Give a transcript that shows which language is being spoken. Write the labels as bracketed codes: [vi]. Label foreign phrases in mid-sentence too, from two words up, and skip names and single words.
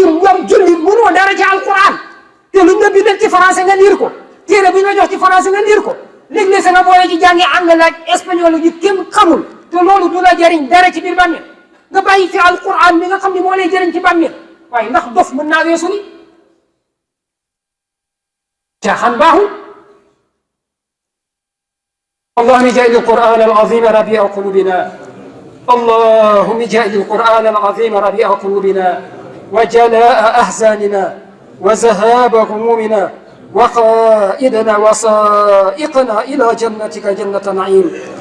[wo] ñoom julli mënoo dara ci alquran te luñ la bindal ci français nga liir ko téere bi ñu la jox ci français nga liir ko léeg-léeg sa nga boole ci jàngi anglais ak espagnol yi kenn xamul te loolu du la jëriñ dara ci biir bàmmeel nga bàyyi fi alquran bi nga xam ne moo lay jëriñ ci bàmmeel waaye ndax dof mën naa weesu ni caaxaan baaxul [ar] اللهم اجعل القرآن العظيم ربيع قلوبنا اللهم اجعل القرآن العظيم ربيع قلوبنا وجلاء أحزاننا وذهاب همومنا وقائدنا وسائقنا إلى جنتك جنة نعيم